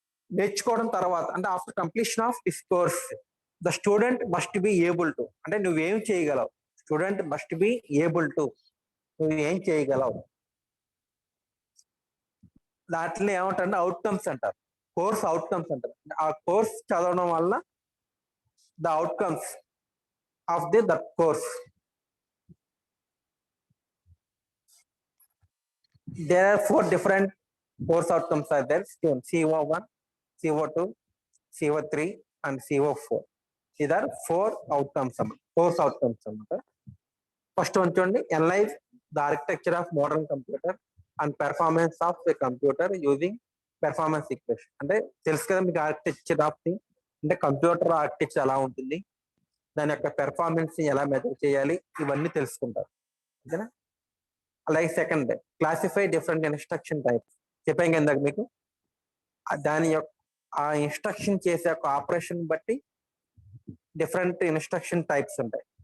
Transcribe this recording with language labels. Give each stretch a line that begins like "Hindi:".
Telugu: నేర్చుకోవడం తర్వాత అంటే
English: after completion of this course the student must be able to
Telugu: అంటే నువ్వేం చేయగలవు,
English: student must be able to
Telugu: నువ్వు ఏం చేయగలవు, దాంట్లో ఏమంటారంటే అవుట్కమ్స్ అంటారు, కోర్స్ అవుట్కమ్స్ అంటారు. ఆ కోర్స్ చదవడం వల్ల
English: The outcomes of that course. There are 4 different course outcomes are there. CO1, CO2, CO3 and CO4. These are 4 outcomes, course outcomes. First one
Telugu: చూడండి,
English: analyze the architecture of modern computer and performance of the computer using performance equation.
Telugu: అంటే తెలుసు కదా మీకు architecture of the అంటే computer architecture ఎలా ఉంటుంది, దాని యొక్క పెర్ఫార్మెన్స్ ఎలా మెజర్ చేయాలి, ఇవన్నీ తెలుసుకుంటారు. ఓకేనా. అలాగే second,
English: Classify different instruction types.
Telugu: చెప్పాం కదా ఇందాక మీకు, దాని యొక్క ఆ ఇన్స్ట్రక్షన్ చేసే ఒక ఆపరేషన్ బట్టి డిఫరెంట్ ఇన్స్ట్రక్షన్ టైప్స్ ఉంటాయి.